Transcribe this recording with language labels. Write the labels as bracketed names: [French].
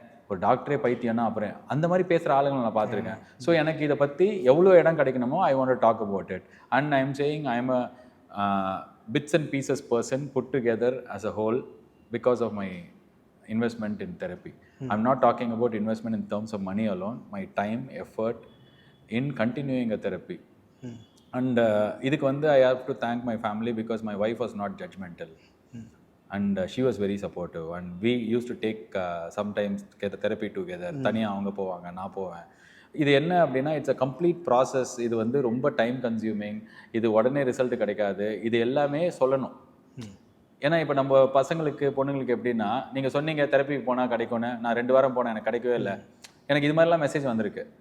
[Tamil] ஒரு டாக்டரே பைத்தியம்னா அப்புறம் அந்த மாதிரி பேசுகிற ஆளுங்களை நான் பார்த்துருக்கேன். ஸோ எனக்கு இதை பற்றி எவ்வளோ இடம் கிடைக்கணுமோ [English] I want to talk about it. And I am saying I am a bits and pieces person put together as a whole because of my investment in therapy. I'm not talking about investment in terms of money alone, my time, effort in continuing a therapy. And [Tamil] இதுக்கு வந்து [English] I have to thank my family because my wife was not judgmental. And she was very supportive and we used to take sometimes get therapy together. [Tamil] தனியாக அவங்க போவாங்க, நான் போவேன். இது என்ன அப்படின்னா [English] It's a complete process. [Tamil] இது வந்து ரொம்ப டைம் கன்சியூமிங், இது உடனே ரிசல்ட் கிடைக்காது, இது எல்லாமே சொல்லணும். ஏன்னா இப்போ நம்ம பசங்களுக்கு பொண்ணுங்களுக்கு எப்படின்னா, நீங்கள் சொன்னீங்க தெரப்பிக்கு போனால் கிடைக்கும்னு, நான் 2 வாரம் போனேன் எனக்கு கிடைக்கவே இல்லை, எனக்கு இது மாதிரிலாம் மெசேஜ் வந்திருக்கு.